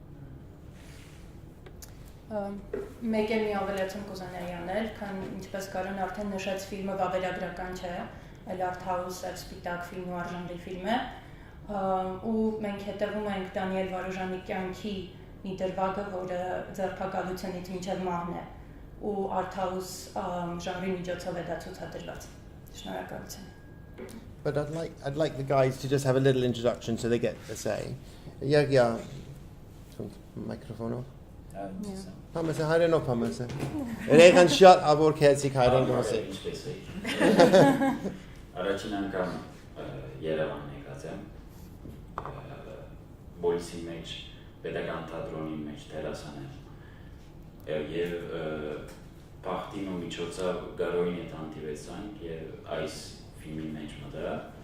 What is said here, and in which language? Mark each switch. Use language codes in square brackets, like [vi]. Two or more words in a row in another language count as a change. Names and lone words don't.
[hy] Մեկ էլ մի ավելացում կուզենայի անել, քան ինչպես Կարեն արդեն նշեց, ֆիլմը վավերագրական չէ, այլ art-house սպիտակ ֆիլմ ու արժանրի ֆիլմ է, ու մենք հետևում ենք Դանիել Վարուժանի կյանքի մի դրվագը, որը ձեռքակալությունից մինչև մահն է, ու art-house ժանրի միջոցով է դա ցուցադրված։ Շնորհակալություն։ [en] But I'd like the guys to just have a little introduction so they get a say. Yeah. Microphone off. Pamasa, I don't know Pamasa. They can shut up or can't I don't know say. [hy] Առաջին անգամ Երևան եկած եմ, Բոլիսի մեջ, պետական թատրոնի մեջ դերասանել, և պախտին ու միջոցով գարոյին հետ հանդիվեցանք և այս ֆիլմի մեջ մտա,